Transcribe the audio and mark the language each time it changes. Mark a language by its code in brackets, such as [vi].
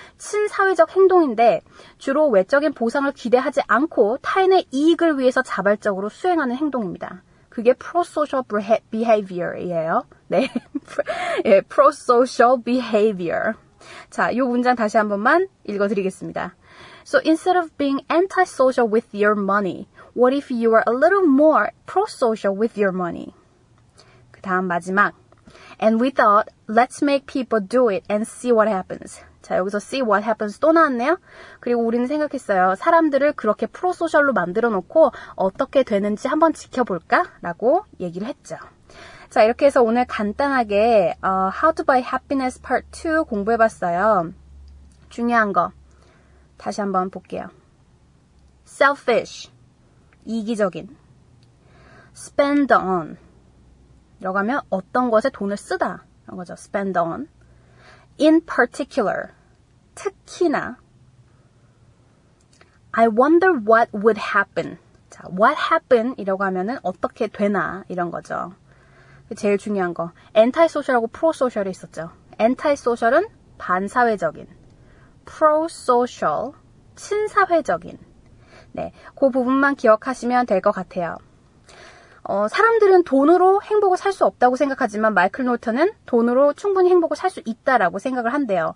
[ko] 친사회적 행동인데 주로 외적인 보상을 기대하지 않고 타인의 이익을 위해서 자발적으로 수행하는 행동입니다. 그게 pro-social behavior이에요. 네, 예, pro-social behavior. 자, 이 문장 다시 한 번만 읽어드리겠습니다. [en] So instead of being antisocial with your money, what if you were a little more pro-social with your money? [ko] 그 다음 마지막. [en] And we thought, let's make people do it and see what happens. [ko] 자, 여기서 [en] see what happens [ko] 또 나왔네요. 그리고 우리는 생각했어요. 사람들을 그렇게 프로소셜로 만들어 놓고 어떻게 되는지 한번 지켜볼까? 라고 얘기를 했죠. 자, 이렇게 해서 오늘 간단하게 How to Buy Happiness Part 2 공부해봤어요. 중요한 거 다시 한번 볼게요. Selfish, 이기적인. Spend on, 이라고 하면 어떤 것에 돈을 쓰다 이런 거죠. [en] Spend on. In particular, [ko] 특히나. [en] I wonder what would happen. [ko] 자, what happen 이라고 하면은 어떻게 되나 이런 거죠. 제일 중요한 거. antisocial하고 pro-social이 있었죠. antisocial은 반사회적인, pro-social, 친사회적인. 네, 그 부분만 기억하시면 될 것 같아요. 사람들은 돈으로 행복을 살 수 없다고 생각하지만 마이클 놀턴은 돈으로 충분히 행복을 살 수 있다라고 생각을 한대요.